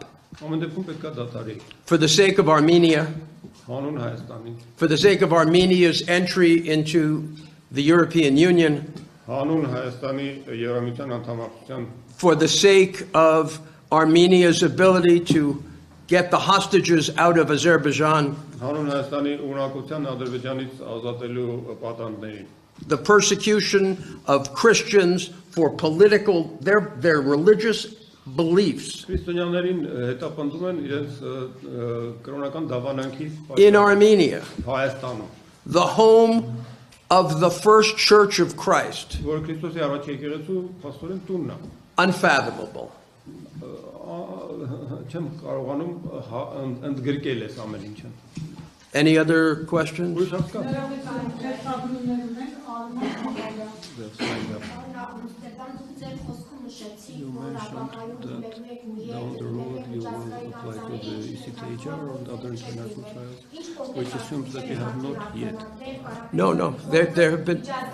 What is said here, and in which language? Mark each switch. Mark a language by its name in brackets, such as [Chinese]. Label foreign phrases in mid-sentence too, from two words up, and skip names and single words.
[English] For the sake of Armenia, for the sake of Armenia's entry into the European Union, [Armenian] Հանուն Հայաստանի Եվրամիության անդամակցության [English] for the sake of Armenia's ability to get the hostages out of Azerbaijan, [Armenian] հանուն Հայաստանի ունակության Ադրբեջանից ազատելու պատանդներին [English] the persecution of Christians for their religious beliefs [Armenian] Քրիստոնյաներին հետապնդում են իրենց կրոնական դավանանքի [English] in Armenia, [Armenian] Հայաստանում, [English] the home of the first church of Christ. [Armenian] որը Քրիստոսի առաջ եկեղեցու փաստորեն տունն է։ [English] Unfathomable. [Armenian] Չեմ կարողանում ընդգրկել այս ամեն ինչը։ [English] Any other questions? [Armenian] Ուրիշ հասկա։ [English] You mentioned that down the road you will apply to the ECTHR or other international trials, which assumes that you have not yet. No. There have been.